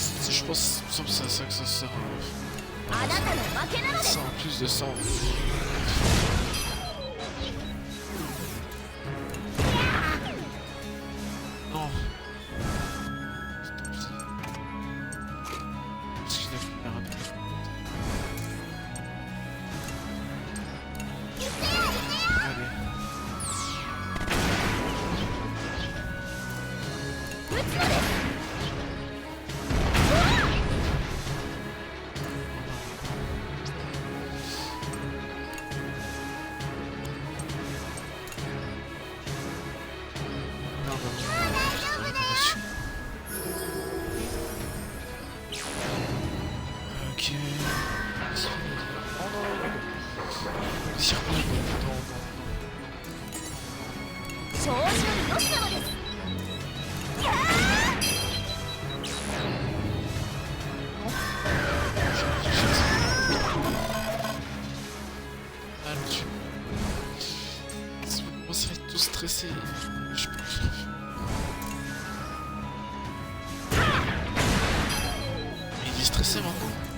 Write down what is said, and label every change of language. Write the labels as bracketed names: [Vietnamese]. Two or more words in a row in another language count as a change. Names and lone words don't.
[French] je pense que c'est à ça que ça sert. [Japanese] あなたの負けなのです [French] Ça en plus de ça. Non. Parce qu'il a plus la rapide. Allez. [Japanese] 撃つのです [French] Non, non, non, réparation. Ok. Oh non, non, non. Tire pas, non, non, non. [Japanese] 調子のよしなのです [French] Ah, le tue. Si vous commencerez à être tous stressés, je peux. Mais il est stressé maintenant.